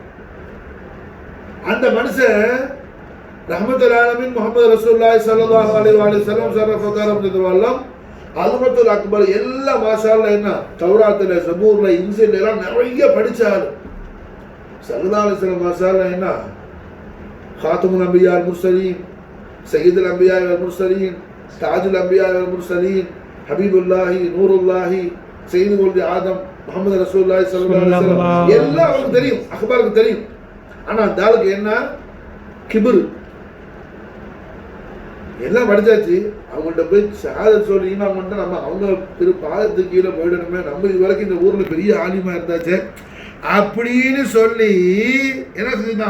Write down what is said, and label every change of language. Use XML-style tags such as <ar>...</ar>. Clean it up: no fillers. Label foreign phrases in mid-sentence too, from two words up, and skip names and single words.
<ta>அந்த மனுஷன்</ta> <ar>رحمة للعالمين محمد رسول الله صلى الله عليه وسلم</ar> <ta>ஸரஃபகாரம் அல்மத்துல் அக்பர் எல்லாம்</ta> <ar>ما شاء الله</ar> <ta>என்ன தௌராத்துல ஜபூர்ல இன்ஜில் எல்லாம் நிறைய படிச்சாரு.</ta> <ar>صلى الله عليه وسلم ما شاء الله என்ன خاتم الأنبياء والمرسلين سيد الأنبياء والمرسلين تاج الأنبياء والمرسلين حبيب الله نور الله سيد ولد آدم, محمد رسول الله صلى الله عليه وسلم</ar> <ta>எல்லாம் அவருக்கு தெரியும், அக்பருக்கு தெரியும். ஆனா அந்த ஆளுக்கு என்ன கிபர். எல்லாம் படிச்சாச்சு, அவங்கள்ட்ட போய் ஷஹாதத் சொல்லி ஈமான் பண்ணிட்டு நம்ம அவங்க திரு பாதத்துக்கு கீழே போயிடணுமே, நம்ம இது வரைக்கும் இந்த ஊர்ல பெரிய ஆலிமா இருந்தாச்சு அப்படின்னு சொல்லி என்ன செஞ்சுட்டான்?</ta>